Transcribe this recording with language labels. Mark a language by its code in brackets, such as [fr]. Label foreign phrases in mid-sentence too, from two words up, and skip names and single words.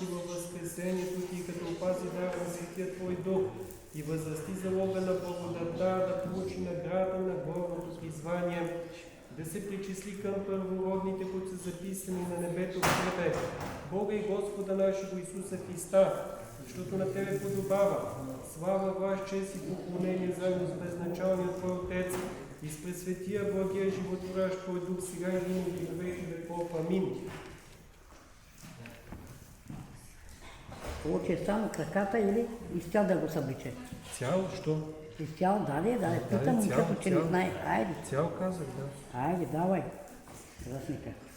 [bg] във възкресението Ти, като опази дара на Светия Твой дух и възрасти залога на благодата, да получи награда на горното призвание, да се причисли към първородните, които са записани на небето в Тебе, Бога и Господа нашего Исуса Христа, защото на Тебе подобава слава, власт, чест и поклонение заедно с безначалния Твой Отец и с пресветия, благия, животворящ Твой дух, сега и винаги во веки веков. Амин. Получи само краката или изцял да го събличе? Цял, що? Изцял, да, питам момчето, че не знае. Айде. Цял казах, да. Айде, давай. Красника.